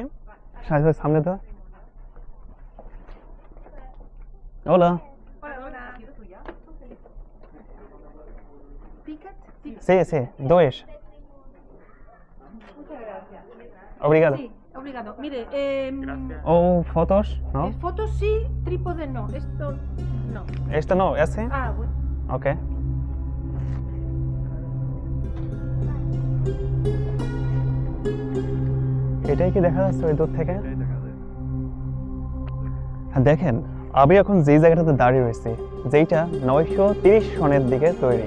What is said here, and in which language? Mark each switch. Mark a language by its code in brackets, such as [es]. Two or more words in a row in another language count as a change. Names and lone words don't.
[bn] সামনে তো Hola. [es] hola. Ticket. Sí, sí, dos. Obrigado. Sí, obrigado. Mire, Ou fotos, ¿no? fotos sí, trípode no. Esto no. Esto no, ese. Ah, bueno. [bn] Okay. এটাই কি দেখা যাচ্ছে ওই দূর থেকে? হ্যাঁ, দেখেন আমি এখন যেই জায়গাটাতে দাঁড়িয়ে রয়েছি, যেইটা 930 সনের দিকে তৈরি।